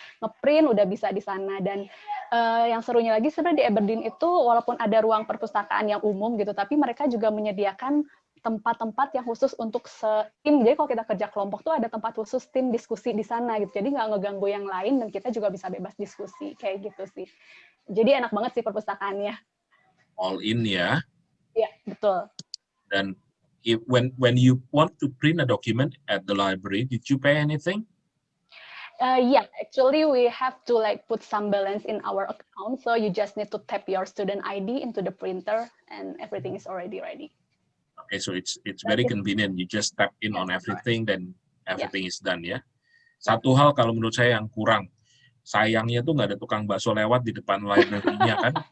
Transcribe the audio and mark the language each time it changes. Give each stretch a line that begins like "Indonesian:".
Indonesian: Ngeprint udah bisa di sana. Dan yang serunya lagi sebenarnya di Aberdeen itu walaupun ada ruang perpustakaan yang umum gitu, tapi mereka juga menyediakan tempat-tempat yang khusus untuk tim. Jadi kalau kita kerja kelompok tuh ada tempat khusus tim diskusi di sana gitu. Jadi nggak ngeganggu yang lain dan kita juga bisa bebas diskusi kayak gitu sih. Jadi enak banget sih perpustakaannya.
English: All in ya.
Indonesian: Iya, betul.
English: Dan when you want to print a document at the library, did you pay anything? Yeah, actually we have to like put some balance in our account, so you just need to tap your student ID into the printer and everything is already ready. Okay, so it's very convenient. You just tap in on everything, then everything is done ya.
Indonesian: Satu hal kalau menurut saya yang kurang, sayangnya tuh nggak ada tukang bakso lewat di depan library-nya kan.